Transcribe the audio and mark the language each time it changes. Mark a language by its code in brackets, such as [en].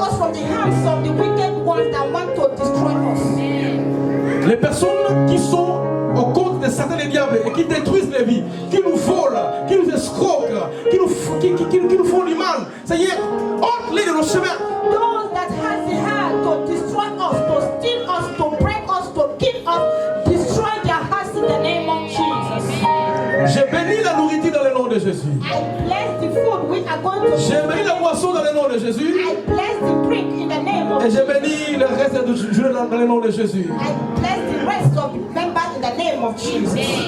[en] from the hands of the wicked ones that want to destroy us. [fr] Les personnes qui sont au compte de Satan et des diables et qui détruisent les vies, qui nous volent, qui nous escroquent, qui nous font du mal. Seigneur, ôte-les de nos chemins. [en] Those that has the heart to destroy us, to steal us, to break us, to kill us, destroy their hearts in the name of Jesus. [fr] J'ai béni la nourriture dans le nom de Jésus. [en] I bless the food we are going to [fr] J'ai béni la boisson dans le nom de Jésus. [en] I bless the drink in the name of [fr] Et j'ai [en] Jesus. [fr] béni le reste du jour dans le nom de Jésus. [en] I bless the rest of the members in the name of Jesus.